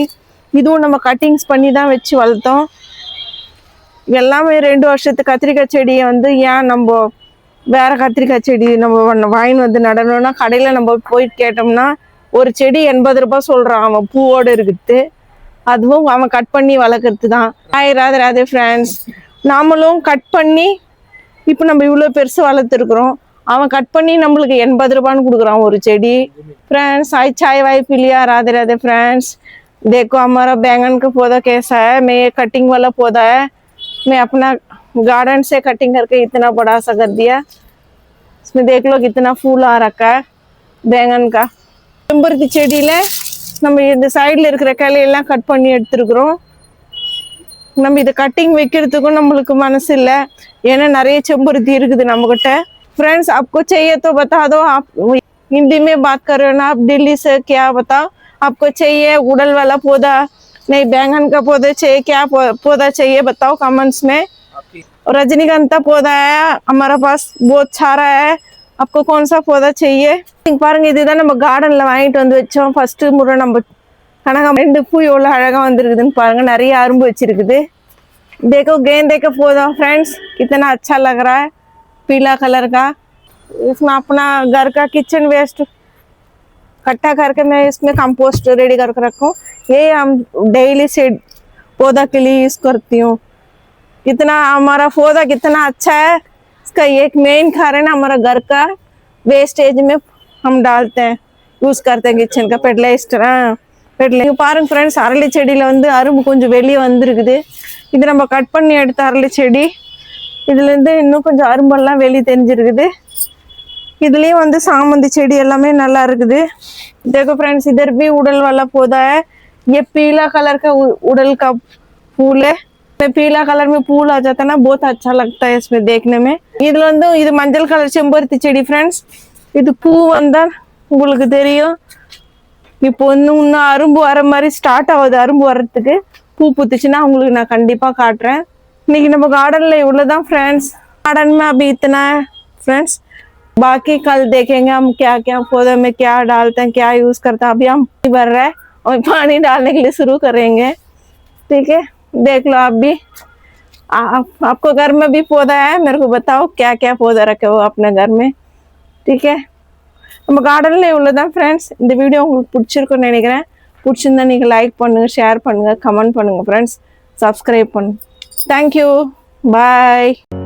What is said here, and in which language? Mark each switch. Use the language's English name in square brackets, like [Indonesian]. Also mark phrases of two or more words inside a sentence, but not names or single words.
[Tamil] இதுவும் நம்ம கட்டிங்ஸ் பண்ணி தான் வச்சு வளர்த்தோம். எல்லாமே 2 வருஷத்து கத்திரிக்காய் செடியை வந்து ஏன் நம்ம வேற கத்திரிக்காய் செடி நம்ம வாங்கின்னு வந்து நடணும்னா கடையில் நம்ம போய் கேட்டோம்னா ஒரு செடி 80 ரூபாய் சொல்கிறான் அவன் பூவோடு இருக்குது. அதுவும் அவன் கட் பண்ணி வளர்க்குறது தான். ராதே ஃப்ரெண்ட்ஸ், நாமளும் கட் பண்ணி இப்போ நம்ம இவ்வளோ பெருசு வளர்த்துருக்குறோம். அவன் கட் பண்ணி நம்மளுக்கு 80 ரூபான்னு கொடுக்குறான் ஒரு செடி. [Hindi] फ्रेंड्स आई चाय वाय पी लिया. राधे राधे फ्रेंड्स. देखो हमारा बैंगन का पौधा कैसा है. मैं ये कटिंग वाला पौधा है. मैं अपना गार्डन से कटिंग करके इतना बड़ा सा कर दिया. इसमें देख लो कितना फूल आ रखा है बैंगन का. [Tamil] செம்பருத்தி செடியில் நம்ம இந்த சைடில் இருக்கிற கிளையெல்லாம் கட் பண்ணி எடுத்துருக்குறோம். நம்ம இதை கட்டிங் வைக்கிறதுக்கும் நம்மளுக்கு மனசு இல்லை. ஏன்னா நிறைய செம்பருத்தி இருக்குது நம்மக்கிட்ட. [Hindi] फ्रेंड्स आपको चाहिए तो बता दो. आप हिंदी में बात कर रहे हो ना आप दिल्ली से. क्या बताओ आपको चाहिए उड़ल वाला पौधा, नहीं बैंगन का पौधा चाहिए, क्या पौधा चाहिए बताओ कमेंट्स में. रजनीगंधा पौधा है हमारा पास बहुत सारा है. आपको कौन सा पौधा चाहिए. [Tamil] பாருங்க இதுதான் நம்ம கார்டன்ல வாங்கிட்டு வந்து வச்சோம். ஃபர்ஸ்ட் முறை நம்ம கனகாமரம் 2 பூ எவ்வளோ அழகாக வந்துருக்குதுன்னு பாருங்க. நிறைய அரும்பு வச்சிருக்குது. [Hindi] देखो गेंदे का पौधा फ्रेंड्स कितना अच्छा लग रहा है पीला कलर का. इसमें अपना घर का [English] kitchen waste [Hindi] इकट्ठा करके मैं इसमें [English] compost ready [Hindi] करके रखूँ. ये हम [English] daily seed [Hindi] पौधा के लिए यूज़ करती हूँ. कितना हमारा पौधा कितना अच्छा है. इसका एक मेन कारण हमारा घर का वेस्टेज में हम डालते हैं, யூஸ் करते हैं किचन का फर्टिलाइजर. [Tamil] பாருங்க ஃப்ரெண்ட்ஸ், அரளி செடியில் வந்து அரும்பு கொஞ்சம் வெளியே வந்துருக்குது. இது நம்ம கட் பண்ணி எடுத்த அரளி செடி. இதுலேருந்து இன்னும் கொஞ்சம் அரும்பெல்லாம் வெளியே தெரிஞ்சிருக்குது. இதுலேயும் வந்து சாமந்தி செடி எல்லாமே நல்லா இருக்குது. [Hindi] देखो फ्रेंड्स इधर भी उड़ल वाला पौधा है. ये पीला कलर का उड़ल का फूल है. पीला कलर में फूल आ जाता है ना, बहुत अच्छा लगता है इसमें देखने में. [Tamil] இதுல வந்து இது மஞ்சள் கலர் செம்பருத்தி செடி ஃப்ரெண்ட்ஸ். இது பூ வந்தா உங்களுக்கு தெரியும். இப்போ இன்னும் அரும்பு வர மாதிரி ஸ்டார்ட் ஆகுது. அரும்பு வர்றதுக்கு பூ பூத்துச்சுன்னா உங்களுக்கு நான் கண்டிப்பாக காட்டுறேன். இன்னைக்கு நம்ம கார்डन इவ்வளோதான் फ्रेंड्स. [Hindi] गार्डन में अभी इतना है फ्रेंड्स. बाकी कल देखेंगे हम क्या क्या पौधे में क्या डालते हैं, क्या यूज करते हैं. अभी हम भर रहे हैं और पानी डालने के लिए शुरू करेंगे. ठीक है, देख लो आप भी. आपको घर में भी पौधा है, मेरे को बताओ क्या क्या पौधा रखे हो अपने घर में. ठीक है, [Tamil] நம்ம கார்டனில் இவ்வளோதான் ஃப்ரெண்ட்ஸ். இந்த வீடியோ உங்களுக்கு பிடிச்சிருக்குன்னு நினைக்கிறேன். பிடிச்சிருந்தா நீங்கள் லைக் பண்ணுங்கள், ஷேர் பண்ணுங்கள், கமெண்ட் பண்ணுங்கள் ஃப்ரெண்ட்ஸ், சப்ஸ்கிரைப் பண்ணுங்கள். [English] Thank you, bye.